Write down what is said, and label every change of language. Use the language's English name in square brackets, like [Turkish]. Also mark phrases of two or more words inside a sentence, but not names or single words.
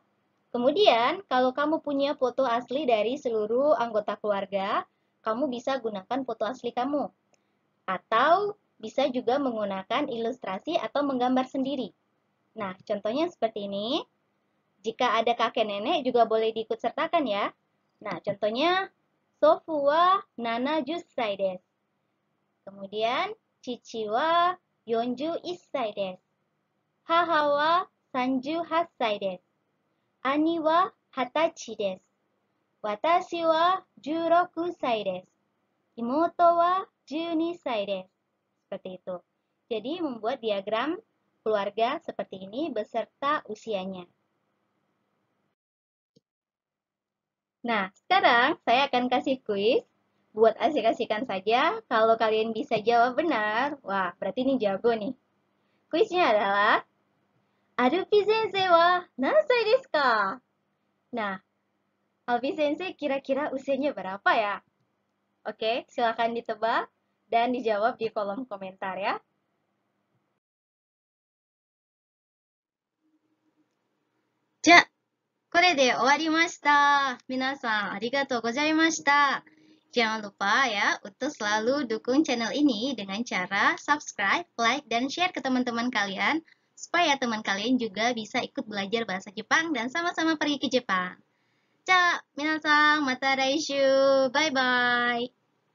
[Indonesian] Kemudian, kalau kamu punya foto asli dari seluruh anggota keluarga, kamu bisa gunakan foto asli kamu. Atau bisa juga menggunakan ilustrasi atau menggambar sendiri. Nah, contohnya seperti ini. Jika ada kakek nenek juga boleh diikut sertakan ya. Nah, contohnya, [Japanese] 祖父は70歳です. Kemudian, 父は41歳です. 母は38歳です. 兄は20です。私は16歳です. 妹は12歳です. [Indonesian] Seperti itu. Jadi, membuat diagram keluarga seperti ini beserta usianya. Nah, sekarang saya akan kasih kuis. Buat asik-asikan saja, kalau kalian bisa jawab benar, wah berarti ini jago nih. Kuisnya adalah, [Japanese] アルピ先生は何歳ですか? [Indonesian] Nah, Alpi Sensei kira-kira usianya berapa ya? Oke, silakan ditebak dan dijawab di kolom komentar ya. [Japanese] じゃあ、これで終わりました。皆さんありがとうございました。 [Indonesian] Jangan lupa ya untuk selalu dukung channel ini dengan cara subscribe, like, dan share ke teman-teman kalian supaya teman kalian juga bisa ikut belajar bahasa Jepang dan sama-sama pergi ke Jepang. [Japanese] じゃあ、皆さんまた来週。バイバイ。